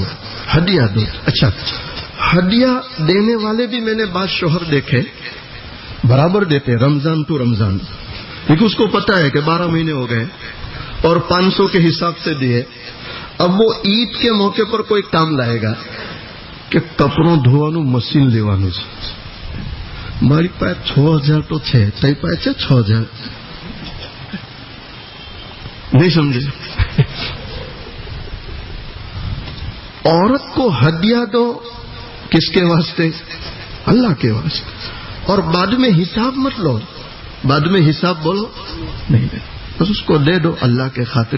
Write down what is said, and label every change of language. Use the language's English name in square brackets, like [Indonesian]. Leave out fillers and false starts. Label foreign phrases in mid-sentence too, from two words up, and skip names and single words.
[Urdu] اچھا ہدیہ دینے والے بھی میں نے بعض شوہر دیکھے برابر دیتے رمضان ٹو رمضان، لیکن اس کو پتا ہے کہ 12 مہینے ہو گئے اور 500 کے حساب سے دیے. اب وہ عید کے موقع پر کوئی کام لائے گا کہ کپڑوں [Gujarati] ધોવાનો મશીન લેવાનો છે. મારી પાસે 6000 તો છે, તઈ પાસે 6000. [Urdu] نہیں سمجھے؟ عورت کو ہدیہ دو، کس کے واسطے؟ اللہ کے واسطے. اور بعد میں حساب مت لو، بعد میں حساب بولو نہیں، بس اس کو دے دو اللہ کے خاطر.